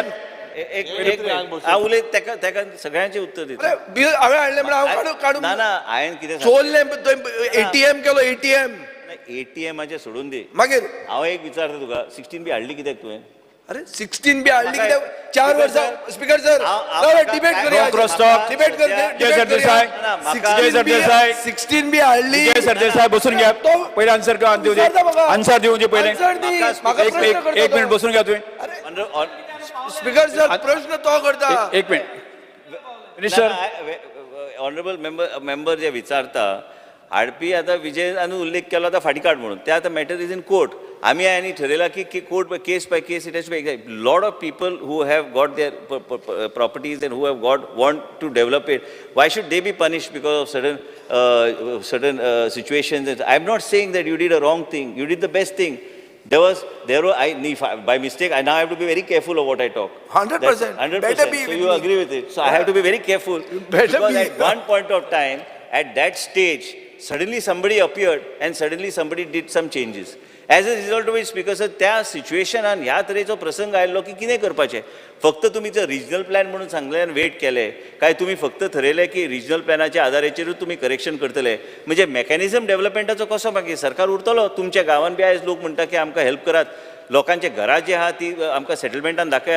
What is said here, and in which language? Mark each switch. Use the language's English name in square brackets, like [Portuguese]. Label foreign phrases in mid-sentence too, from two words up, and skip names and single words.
[Konkani] एक मिनिट हांव उलयत तेका सगळ्यांचें उत्तर दिता. अरे बिल हांवें हाडलें म्हणून हांव काडून ना ना हांवें कितें चोरलें एटीएम केलो एटीएम ATMाचें सोडून दी. मागीर हांव एक विचारता तुका 16B हाडली कित्याक तुवें? अरे 16B हाडली कित्याक 4 वर्सां [English] Speaker sir [Konkani] डिबेट [English] No cross talk. [Konkani] डिबेट विजय सरदेसाय. विजय सरदेसाय. 16B हाडली विजय सरदेसाय बसून घ्या. पहिले आन्सर देऊ दे. आन्सर देऊ दे पहिले. एक मिनिट बसून घ्या तुम्ही. स्पीकर सर प्रश्न तो करता एक मिनिट. मिनिस्टर [English] Honourable member [Konkani] जे विचारता हाडपी आता विजयान उल्लेख केला आता फाटी काड म्हणून ते आता [English] matter is in court. [Konkani] आम्ही यांनी ठरयला की [English] court case by case it has to be lot of people who have got their properties and who have got want to develop it. Why should they be punished because of certain situations? I am not saying that you did a wrong thing. You did the best thing. By mistake, I now have to be very careful of what I talk. 100%. 100%. So you agree with it. So I have to be very careful. Because at one point of time, at that stage, suddenly somebody appeared and suddenly somebody did some changes. As a result of which, Speaker sir, [Konkani] त्या सिच्युएशनान ह्या तरेचो प्रसंग आयल्लो की कितें करपाचें? फक्त तुमी जर [English] regional plan [Konkani] म्हणून सांगले आनी वेट केले काय तुम्ही फक्त ठरयलें की [English] regional plan [Konkani] आदाराचेरूच तुम्ही करेक्शन करतले म्हणजे मेकॅनिझम डेव्हलपमेंटाचो कसो मागीर सरकार उरतलो? तुमच्या गांवांत बी आयज लोक म्हणटा की आमकां हेल्प करात, लोकांचे घरां जी आहा ती आमकां सेटलमेंटान दाखयात.